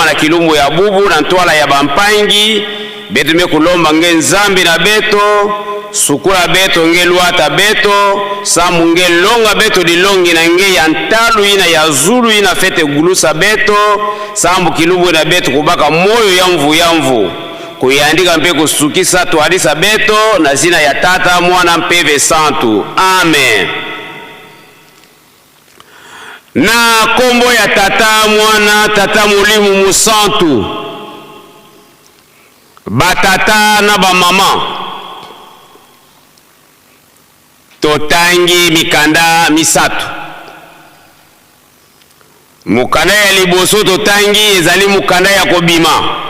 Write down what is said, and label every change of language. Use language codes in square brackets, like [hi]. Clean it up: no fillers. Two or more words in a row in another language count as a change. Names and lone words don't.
[kg] na kilumbu ya bubu na ntwala ya bampangi betu me kulomba nge nzambi na beto sukula beto nge luata beto sambu nge longa beto dilongi na nge ya ntalu ina ya zulu ina fete gulusa beto sambu kilumbu na beto kubaka moyo ya mvu kuyandika mpe kusukisa tuadisa beto na zina ya tata mwana mpeve santu amen [ln] na kombo ya tata mwana tata Molimo Musantu batata na bamama totangi mikanda misatu mukanda ya liboso totangi ezali mukanda ya kobima.